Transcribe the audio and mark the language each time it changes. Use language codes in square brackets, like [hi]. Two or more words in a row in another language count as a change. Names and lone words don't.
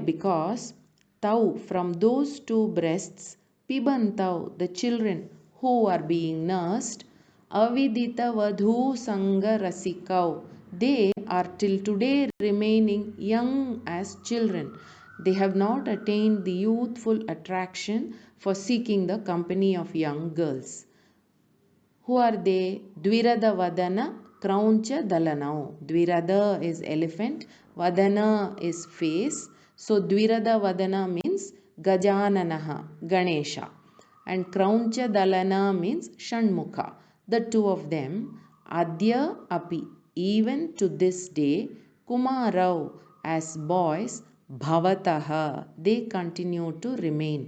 [en] Because Tau, from those two breasts, Pibantau, the children who are being nursed, [sa] Avidita Vadhu Sanga Rasikau, [en] they are till today remaining young as children. They have not attained the youthful attraction for seeking the company of young girls. Who are they? [sa] Dvirada Vadana Krauncha dalanau. [en] Dvirada is elephant. Vadana is face. So [sa] Dvirada Vadana [en] means Gajananaha, Ganesha. And [sa] Krauncha dalana [en] means Shanmukha. The two of them, [sa] Adya Api, [en] even to this day, Kumarau, as boys, Bhavataha, they continue to remain.